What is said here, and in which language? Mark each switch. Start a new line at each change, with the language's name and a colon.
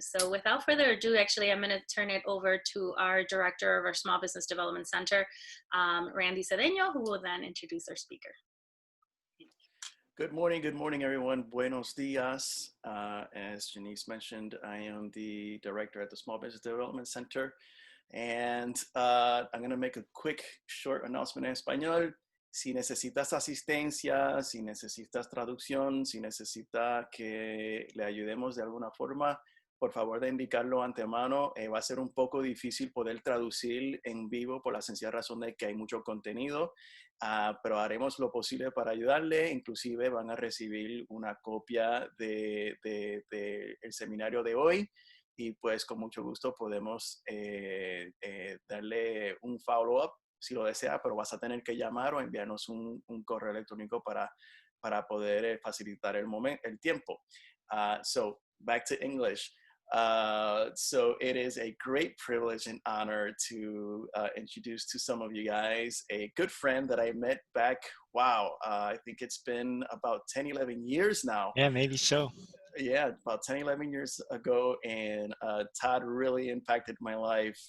English: So without further ado, actually, I'm going to turn it over to our director of our Small Business Development Center, Randy Cedeño, who will then introduce our speaker. Good morning, everyone.
Spanish: Buenos dias.
English: As Janice mentioned, I am the director at the Small Business Development Center, and I'm going to make a quick, short announcement
Spanish: en español. Si necesitas asistencia, si necesitas traducción, si necesita que le ayudemos de alguna forma, por favor de indicarlo antemano. Va a ser un poco difícil poder traducir en vivo por la sencilla razón de que hay mucho contenido, pero haremos lo posible para ayudarle. Inclusive van a recibir una copia del seminario de hoy, y pues con mucho gusto podemos darle un follow-up si lo desea, pero vas a tener que llamar o enviarnos un correo electrónico para poder facilitar el tiempo.
English: So back to English. So it is a great privilege and honor to introduce to some of you guys a good friend that I met back, I think it's been about 10, 11 years now. Yeah, maybe so. Yeah, about 10, 11 years ago, and Todd really impacted my life.